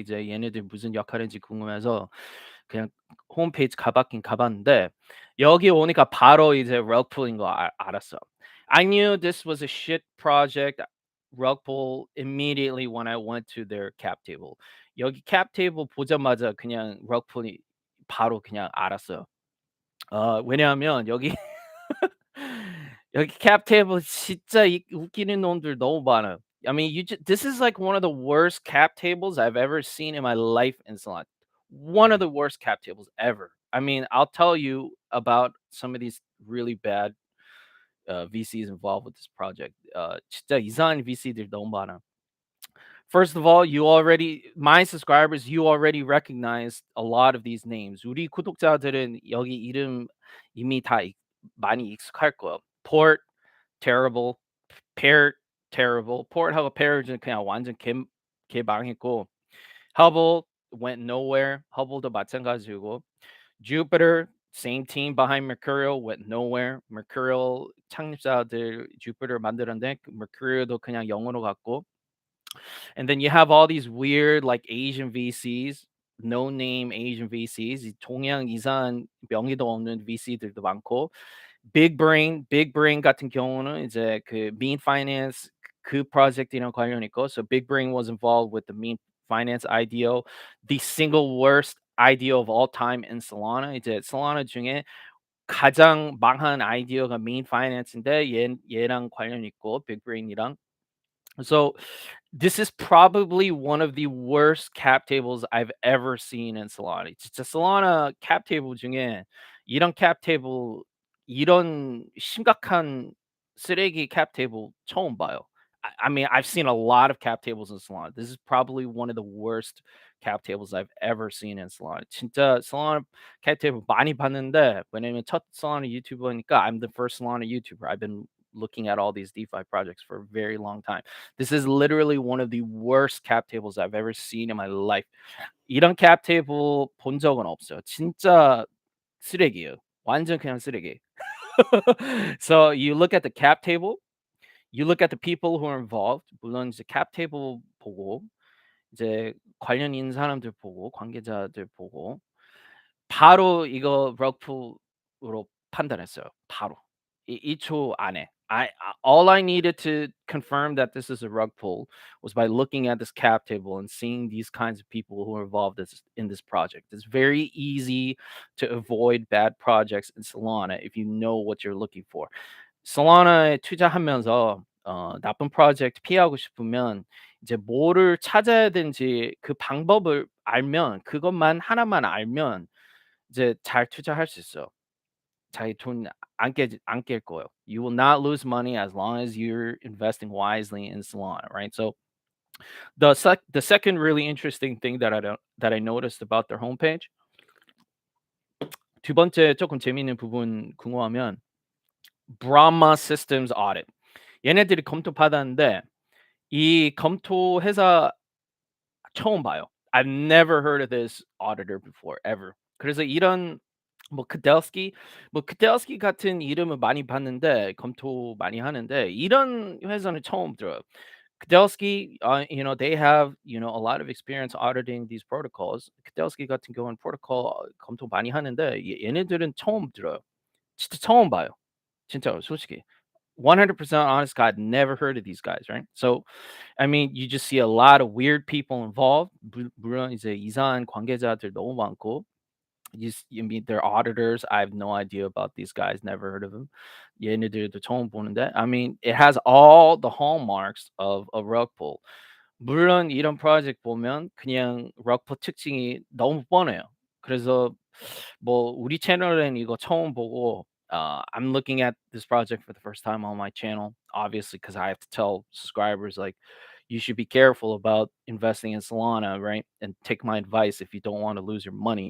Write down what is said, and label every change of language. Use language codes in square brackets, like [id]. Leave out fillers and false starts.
[ko] 이제 얘네들 무슨 역할인지 궁금해서 그냥 홈페이지 가봤긴 가봤는데 여기 오니까 바로 이제 rugpull인 거 알았어. [en] I knew this was a shit project, rugpull, immediately when I went to their cap table. [ko] 여기 cap table 보자마자 그냥 rugpull이 바로 그냥 알았어요. 왜냐하면 여기 여기 cap table 진짜 웃기는 놈들 너무 많아요. [en] I mean, this is like one of the worst cap tables I've ever seen in my life in Solana. One of the worst cap tables ever. I mean, I'll tell you about some of these really bad VCs involved with this project. [ko] 진짜 이상한 VC들 너무 많아. [en] First of all, my subscribers, you already recognize a lot of these names. [ko] 우리 구독자들은 여기 이름 이미 많이 익숙할 거예요. [en] Port, terrible. Parrot, terrible. [ko] Port하고 Parrot은 그냥 완전 개망했고, [en] Hubble went nowhere. [ko] Hubble도 마찬가지고, [en] Jupiter, same team behind Mercurial, went nowhere. [ko] Mercurial 창립자들 Jupiter 만들었는데 Mercurial도 그냥 영으로 갔고, [en] and then you have all these weird like Asian VCs, no name Asian VCs, [ko] 이 동양 이상 명의도 없는 VC들도 많고, big brain 같은 경우는 이제 그 mean finance 그 프로젝트랑 관련 있고, [en] so big brain was involved with the mean finance IDO, the single worst IDO of all time in Solana. [ko] 이제 Solana 중에 가장 망한 아이디어가 mean finance인데 얘랑 관련 있고 big brain이랑. [en] So this is probably one of the worst cap tables I've ever seen in Solana. [ko] 진짜 Solana cap table 중에 이런 cap table, 이런 심각한 쓰레기 cap table 처음 봐요. [en] I mean, I've seen a lot of cap tables in Solana. This is probably one of the worst cap tables I've ever seen in Solana. [ko] 진짜 Solana cap table 많이 봤는데 왜냐면 첫 Solana 유튜버니까 [en] I'm the first Solana YouTuber. I've been looking at all these DeFi projects for a very long time. This is literally one of the worst cap tables I've ever seen in my life. [ko] 이런 cap table 본 적은 없어요. 진짜 쓰레기예요. 완전 그냥 쓰레기. [en] So you look at the cap table, you look at the people who are involved. [ko] 물론 이제 cap table 보고 이제 관련 있는 사람들 보고 관계자들 보고 바로 이거 rugpull으로 판단했어요. 바로. 2초 안에. [en] All I needed to confirm that this is a rug pull was by looking at this cap table and seeing these kinds of people who are involved in this project. It's very easy to avoid bad projects in Solana if you know what you're looking for. [ko] Solana에 투자하면서 나쁜 프로젝트 피하고 싶으면 이제 뭐를 찾아야 되는지 그 방법을 알면 그것만 하나만 알면 이제 잘 투자할 수 있어요. 자기 돈 안 깰 거예요. [en] You will not lose money as long as you're investing wisely in Solana, right? So the second really interesting thing that I noticed about their homepage. [ko] 두 번째 조금 재미있는 부분 궁금하면 Brahma Systems Audit. 얘네들이 검토 받았는데 이 검토 회사 처음 봐요. [en] I've never heard of this auditor before ever. [ko] 그래서 이런 크델스키 같은 이름은 많이 봤는데 검토 많이 하는데 이런 회사는 처음 들어요. [en] Kudelski, they have, a lot of experience auditing these protocols. [ko] Kudelski 같은 경우는 프로토콜 검토 많이 하는데 얘네들은 처음 들어요. 진짜 처음 봐요. 진짜로 솔직히. [en] 100% honest God, never heard of these guys, right? So, I mean, you just see a lot of weird people involved. [ko] 물론 이제 이상한 관계자들 너무 많고, [en] you mean they're auditors. I have no idea about these guys. Never heard of them. [ko] 얘네들도 처음 보는데. [en] I mean, it has all the hallmarks of a rug pull. [ko] 물론 이런 프로젝트 보면 그냥 럭퍼 특징이 너무 뻔해요. 그래서 뭐 우리 채널엔 이거 처음 보고 [en] I'm looking at this project for the first time on my channel, obviously, because I have to tell subscribers like you should be careful about investing in Solana, right? And take my advice if you don't want to lose your money.